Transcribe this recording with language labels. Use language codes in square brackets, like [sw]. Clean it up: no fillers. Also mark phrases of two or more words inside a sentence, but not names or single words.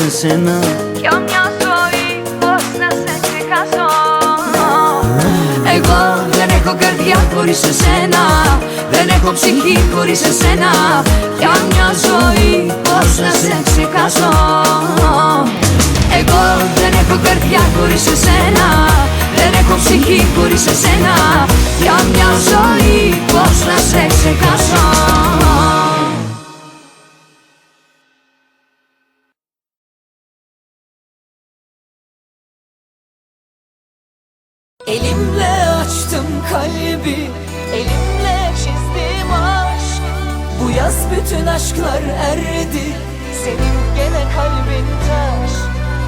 [el] Για μια ζωή καρδιά χωρίς εσένα, δεν έχω ψυχή χωρίς εσένα. Για μια ζωή πώς να σε ξεχάσω. Εγώ δεν έχω καρδιά χωρίς εσένα, δεν έχω ψυχή χωρίς εσένα. Για μια ζωή πώς να σε ξεχάσω. [tr] Elimle açtım kalbi, elimle çizdim aşk. Bu yaz bütün aşklar erdi, senin gene kalbin taş.